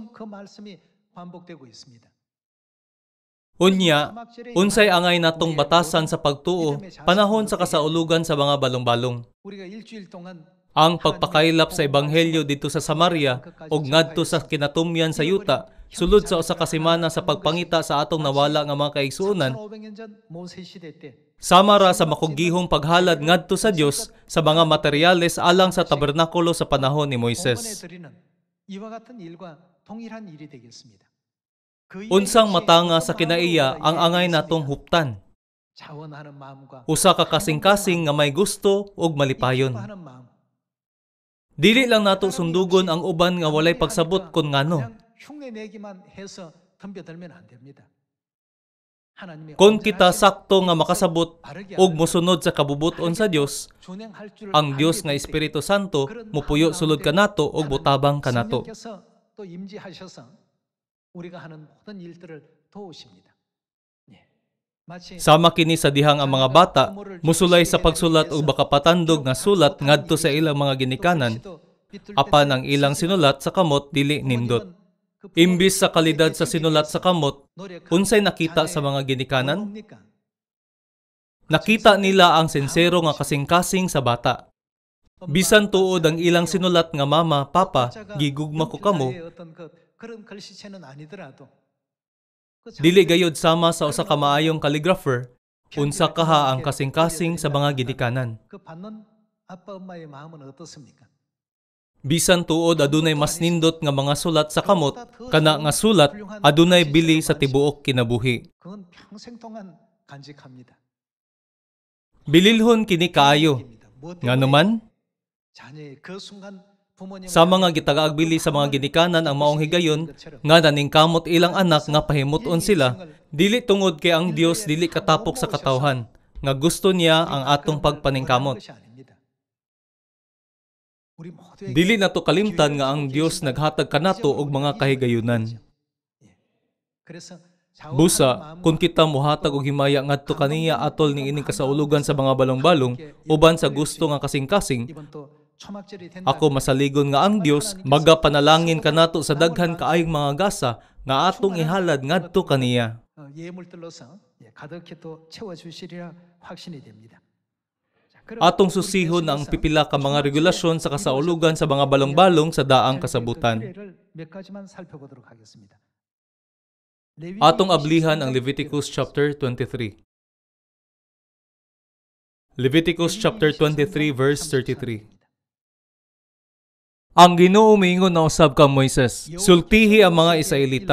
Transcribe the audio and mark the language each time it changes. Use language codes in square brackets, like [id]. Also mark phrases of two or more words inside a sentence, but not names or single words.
[ceb] Unya, unsay angay natong batasan sa pagtuo panahon sa kasaulugan sa mga balong-balong. Ang pagpakaylap sa ebanghelyo dito sa Samaria ug ngadto sa kinatumyan sa yuta sulod sa usa ka semana sa pagpangita sa atong nawala nga mga kaigsuonan, [ko] 500년 전 모세 시대 때 [ceb] sama ra sa makugihong paghalad ngadto sa Dios sa mga materyales alang sa tabernakulo sa panahon ni [ko] 봉헌에 [ceb] Moises. [ko] 드리는 이와 같은 일과 동일한 일이 되겠습니다. 그 [ceb] Unsang [ko] 역시 [ceb] matanga [ko] 어떤 [ceb] sa kinaiya [ko] 마음으로 [ceb] ang angay [ko] 이해하겠습니까? [ceb] natong huptan. [ko] 자원하는 마음과 [ceb] Usa ka kasing-kasing nga may gusto ug malipayon. [ko] 기뻐하는 마음. [ceb] Dili lang nato sundugon ang uban nga walay pagsabot kun ngano. [ko] 그냥 흉내 내기만 해서 덤벼들면 안 됩니다. 하나님의 [ceb] Kung kita [ko] 온전하신 [ceb] sakto nga makasabot [ko] 바르게 [ceb] ug [ko] 알고 [ceb] mosunod sa kabubuton sa Dios, [ko] 준행할 줄을 [ceb] ang Dios [ko] 알게 [ceb] nga [ko] 될 때 [ceb] Espiritu Santo [ko] 그런 [ceb] mupuyo [ko] 마음 [ceb] sulod [ko] 가운데 [ceb] kanato ug butabang kanato. [ko] 성령께서 또 임재하셔서 우리가 하는 모든 일들을 도우십니다. 예. 마치 [ceb] Sama kini sa dihang ang mga bata musulay sa pagsulat ug baka patandog nga sulat ngadto sa ilang mga ginikanan, apan ang ilang sinulat sa kamot dili nindot. Imbis sa kalidad sa sinulat sa kamot, unsay nakita sa mga ginikanan? Nakita nila ang sincero nga kasing-kasing sa bata. Bisan tuod ang ilang sinulat nga mama, papa, gigugma ko kamo, dili gayod sama sa usa ka maayong calligrapher, unsa kaha ang kasing-kasing sa mga ginikanan. [ko] 그 받는 아빠 엄마의 마음은 어떻습니까? [ceb] Bisan tuod adunay mas nindot nga mga sulat sa kamot, kana nga sulat adunay bili sa tibuok kinabuhi. [ko] 그건 평생 동안 간직합니다. [ceb] Bililhon kini kaayo. Nganuman, [ko] 자녀의 그 순간 부모님 [ceb] sa mga gitagaag bili sa mga ginikanan ang maong higayon nga naningkamot ilang anak nga pahimuton sila, dili tungod kay ang Dios dili katapok sa katawhan, nga gusto niya ang atong pagpaningkamot. Dili nato kalimtan nga ang Dios naghatag kanato og mga kahigayunan. Busa, kung kita mohatag og himaya ngadto kaniya atol ni ining kasaulugan sa mga balong-balong uban sa gusto nga kasing-kasing, ako masaligon nga ang Dios magapanalangin kanato sa daghan kaayong mga gasa nga atong ihalad ngadto kaniya. [ko] 예물들로서 가득히 또 채워주시리라 확신이 됩니다. [ceb] Atong susihon ang pipila ka mga regulasyon sa kasaulugan sa mga balong-balong sa daang kasabutan. [ko] 몇 가지만 살펴보도록 하겠습니다. [ceb] Atong ablihan ang Leviticus chapter 23. [en] Leviticus chapter 23 verse 33. [ceb] Ang Ginoo miingon na usab kang Moises, sultihi ang mga Israelita.